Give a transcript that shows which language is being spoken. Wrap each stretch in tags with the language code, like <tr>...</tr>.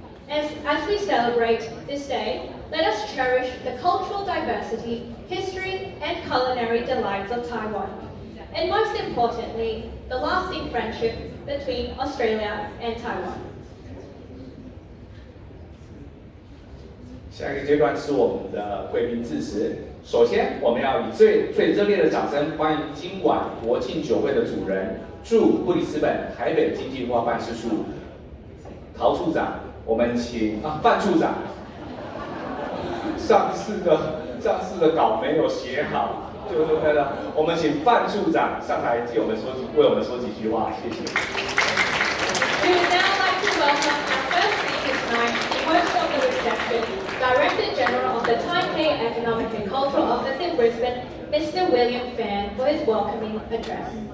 <en>As we celebrate this day, let us cherish the cultural diversity, history, and culinary delights of Taiwan. And most importantly, the lasting friendship between Australia and Taiwan.</en> <zh>下一个阶段是我们的贵宾致辞。首先，我们要以最热烈的掌声欢迎今晚国庆酒会的主人，驻布里斯本台北经济化办事处陶处长。我们请范处长。上次的稿没有写好，就是那个，我们请范处长上台为我们说几句话，谢谢。</zh> <en>We would now like to welcome our first speaker tonight, the host of the reception, Director General of the Taipei Economic and Cultural Office in Brisbane, Mr. William Fan, for his welcoming address.</en>